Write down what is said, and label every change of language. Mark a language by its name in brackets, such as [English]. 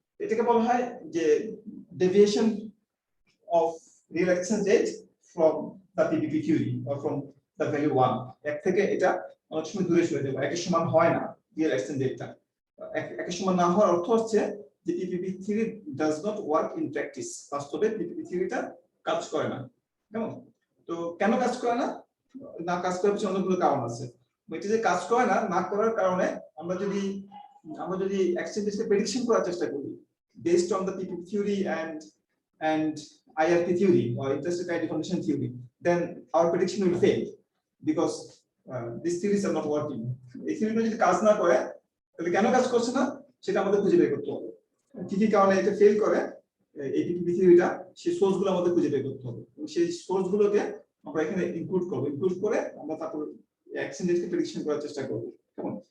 [Bangla] এটাকে বলা হয় যে [English] Deviation of real exchange rate from the PPP theory or from the value 1। [Bangla] এক থেকে এটা অনেক সময় দূরে সরে যাবে, একের সমান হয় না রিয়েল এক্সচেঞ্জ রেটটা। একের সমান না হওয়ার অর্থ হচ্ছে যে [English] PPP theory does not work in practice, [Bangla] বাস্তবে পিপিপি থিওরিটা কাজ করে না। কেমন? তো কেন কাজ করে না? না কাজ করার পিছনে অনেকগুলো কারণ আছে। এটা যে কাজ করে না, না করার কারণে আমরা যদি এক্সচেঞ্জ রেটকে প্রেডিকশন করার চেষ্টা করি [English] based on the PPP theory and IRP theory or interest rate information theory, then our prediction will fail because these theories are not working. [Bangla] এই থিওরিটা যদি কাজ না করে তাহলে কেন কাজ করছে না সেটা আমাদের খুঁজে বের করতে হবে। কি কি কারণে এটা ফেল করে এই পিপিপি থিওরিটা, সেই সোর্সগুলো আমাদের খুঁজে বের করতে হবে এবং সেই সোর্সগুলোকে আমরা এখানে ইনক্লুড করে আমরা তারপর এক্সচেঞ্জ রেটকে প্রেডিকশন করার চেষ্টা করব। কেমন?